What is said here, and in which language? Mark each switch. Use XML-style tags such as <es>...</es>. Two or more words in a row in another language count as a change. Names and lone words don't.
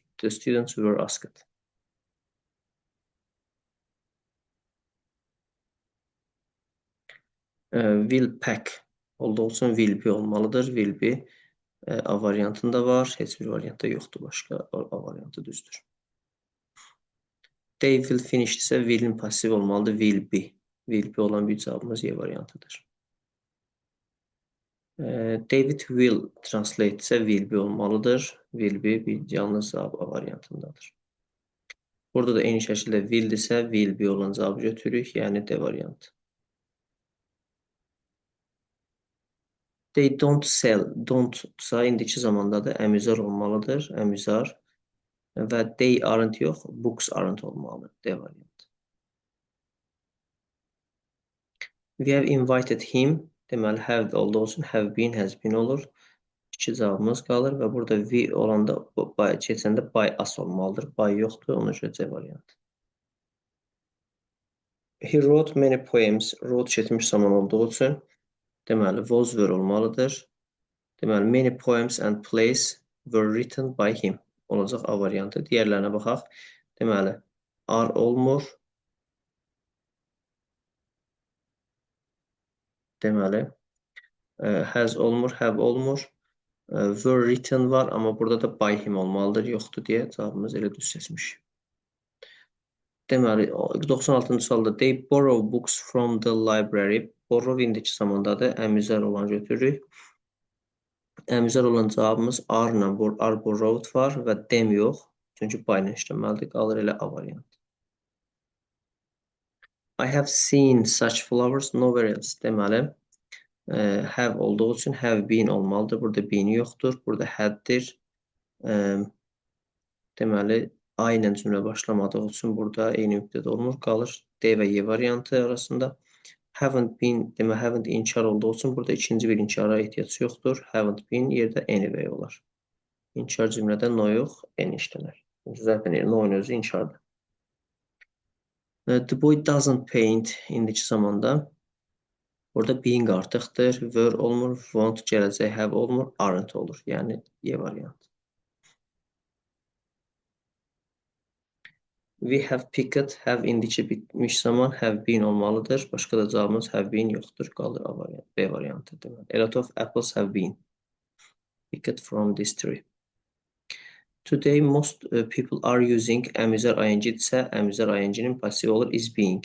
<en>The students were asked. Will pack</en> <az>olduğu üçün</az> <en>will be</en> <az>olmalıdır.</az> <en>Will be</en> <az>A variantında var. Heç bir variantda yoxdur. Başqa A variantı düzdür.</az> <en>They will finish</en> <az>isə will'in pasiv olmalıdır.</az> <en>Will be. Will be</en> <az>olan bir cavabımız Y variantıdır.</az> <en>David will translate</en> <az>isə</az> <en>will be</en> <az>olmalıdır.</az> <en>Will be</en> <az>bir yalnız cavab A variantındadır. Burada da eyni şəkildə will-dirsə</az> <en>will be</en> <az>olan cavabı götürürük. Yəni D variantı.</az> <en>They don't sell.</en> <az>Don't-sa indiki zamanda da əmizar olmalıdır. Əmizar. Və</az> <en>they aren't</en> <az>yox,</az> <en>books aren't</en> <az>olmalıdır. D variantı.</az> <en>We have invited him.</en> <az>Deməli, have olduğu üçün</az> <en>have been, has been</en> <az>olur. İki cavabımız qalır və burada we olanda keçəndə</az> <en>by as</en> <az>olmalıdır. By yoxdur, ona görə C variantı.</az> <en>He wrote many poems.</en> <az>Wrote keçmiş zaman olduğu üçün deməli, was were olmalıdır. Deməli,</az> <en>many poems and plays were written by him.</en> <az>Olacaq A variantı. Digərlərinə baxaq. Deməli, are olmur. Deməli, has olmur, have olmur.</az> <en>Were written</en> <az>var, amma burada da</az> <en>by him</en> <az>olmalıdır, yoxdur deyə cavabımız elə düz seçmiş. Deməli, 96-cı sualda</az> <en>they borrow books from the library.</en> <az>Borrow indiki zamandadır, əmizər olan götürürük. Əmizər olan cavabımız are-la,</az> <en>are borrowed</en> <az>var və them yox. Çünki by-la işləməlidir, qalır elə A variantı.</az> <en>I have seen such flowers nowhere else.</en> <az>Deməli, have olduğu üçün</az> <en>have been</en> <az>olmalıdır. Burada been yoxdur. Burada haddir. Deməli, A ilə cümlə başlamadığı üçün burada eyni müddət olmur. Qalır D və Y variantı arasında.</az> <en>Haven't been,</en> <az>demək, haven't inkar olduğu üçün burada ikinci bir inkara ehtiyac yoxdur.</az> <en>Haven't been</en> <az>yerdə anyway olar. İnkar cümlədə no yox, n işlənər. Zaten no-nun özü inkardır.</az> <en>The boy doesn't paint</en> <az>indiki zamanda. Burada being artıqdır, were olmur, won't gələcək, have olmur, aren't olur. Yəni Y variantı. We have picked, have indiki bitmiş zaman have been olmalıdır. Başqa da cavabımız</az> <en>have been</en> <az>yoxdur. Qalır A variantı, B variantı.</az> <en>A lot of apples have been picked from this tree. Today most people are using</en> <az>əmizər ing-dirsə, əmizər ing-nin pasivi olur</az> <en>is being.</en>